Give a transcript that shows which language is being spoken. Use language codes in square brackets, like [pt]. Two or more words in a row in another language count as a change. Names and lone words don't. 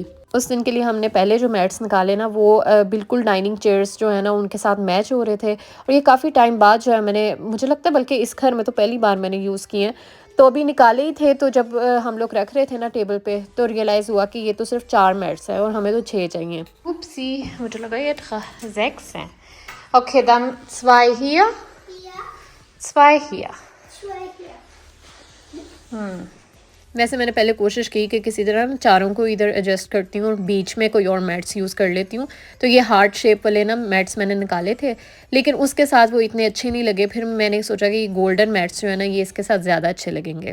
[hi] उस दिन के लिए हमने पहले जो मैट्स निकाले ना, वो बिल्कुल डाइनिंग चेयर्स जो है ना उनके साथ मैच हो रहे थे। और ये काफ़ी टाइम बाद जो है मैंने, मुझे लगता है बल्कि इस घर में तो पहली बार मैंने यूज़ किए हैं। तो अभी निकाले ही थे, तो जब हम लोग रख रहे थे ना टेबल पे, तो रियलाइज़ हुआ कि ये तो सिर्फ 4 मैट्स हैं और हमें तो 6 चाहिए। Upsi, मुझे लगा ये 6 हैं। Okay, [de] dann 2 hier, Ja, 2 hier। zwei hier. [hi] वैसे मैंने पहले कोशिश की कि किसी तरह ना चारों को इधर एडजस्ट करती हूँ और बीच में कोई और मैट्स यूज़ कर लेती हूँ। तो ये हार्ट शेप वाले ना मैट्स मैंने निकाले थे, लेकिन उसके साथ वो इतने अच्छे नहीं लगे। फिर मैंने सोचा कि गोल्डन मैट्स जो है ना, ये इसके साथ ज़्यादा अच्छे लगेंगे।